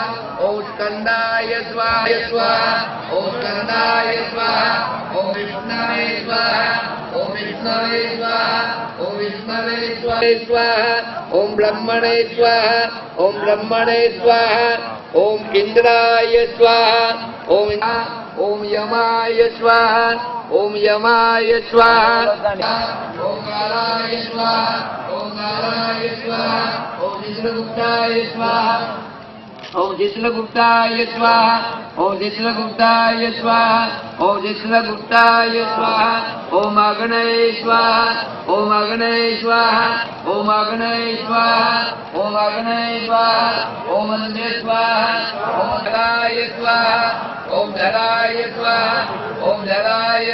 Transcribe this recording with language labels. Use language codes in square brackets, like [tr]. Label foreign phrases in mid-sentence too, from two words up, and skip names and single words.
[sa] ઓમ સ્કંદાય સ્વાહા ઓમ સ્કંદાય સ્વાહા ઓમ વિષ્ણવે સ્વાહા ઓમ વિષ્ણવે સ્વાહા ઓમ વિષ્ણવે સ્વાહા ઓમ બ્રહ્મણે સ્વાહા ઓમ બ્રહ્મણે સ્વાહા ઓમ ઇન્દ્રાય સ્વાહા ઓમ ઓમ યમાય સ્વાહા ઓમ યમાય સ્વાહા ઓમ કાલાય સ્વાહા ઓમ કાલાય સ્વાહા ઓમ વિષ્ણુગુપ્તાય સ્વાહા ओम चित्रगुप्ताय स्वाहा ओम चित्रगुप्ताय स्वाहा ओम चित्रगुप्ताय स्वाहा ओम अग्नये स्वाहा ओम अग्नये स्वाहा ओम अग्नये स्वाहा ओम अग्नये स्वाहा ओम अन्ये स्वाहा ओम धराय स्वाहा ओम धराय स्वाहा ओम धराय